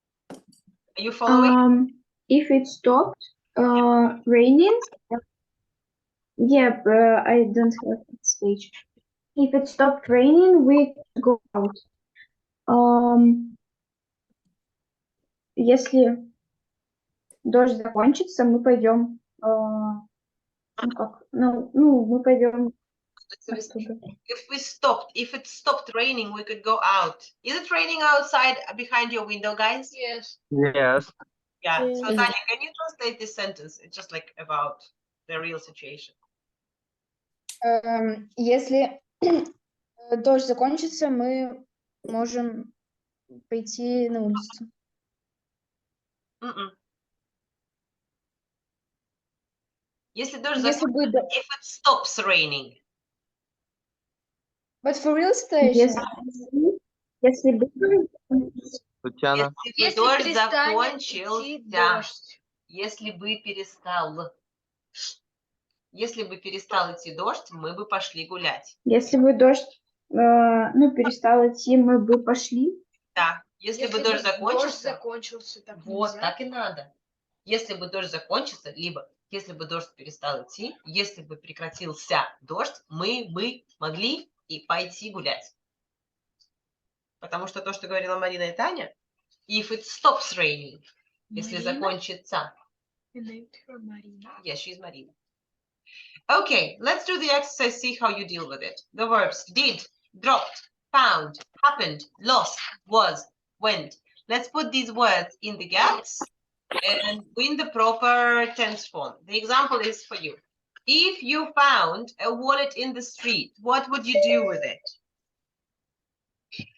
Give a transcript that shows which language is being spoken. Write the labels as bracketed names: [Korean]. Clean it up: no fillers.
[English] Are you following? If it stopped raining, yeah, I don't have that speech. If it stopped raining, we could go out. [Russian] Если дождь закончится, мы пойдем. Мы пойдем оттуда. [English] If it stopped raining, we could go out. Is it raining outside behind your window, guys? Yes. Yes. Yeah. Yes. So Tanya, can you translate this sentence? It's just like about the real situation. [Russian] Если дождь закончится, мы можем пойти на улицу. Если дождь Если бы закончится, [English] if it stops raining. But for real situation. [Russian] Если бы Татьяна. Если бы дождь перестанет закончился. идти дождь. Если бы перестал. Если бы перестал идти дождь, мы бы пошли гулять. Если бы дождь перестал идти, мы бы пошли. Да. Если бы дождь закончился. закончился, так Вот, нельзя. так и надо. Если бы дождь закончился, либо если бы дождь перестал идти, если бы прекратился дождь, мы бы могли и пойти гулять. Потому что то, что говорила Марина и Таня, [English] if it stops raining, [Russian] если закончится. [English] Yes, she's Marina. Okay, let's do the exercise, see how you deal with it. The verbs did, dropped, found, happened, lost, was, went. Let's put these words in the gaps and in the proper tense form. The example is for you. If you found a wallet in the street, what would you do with it?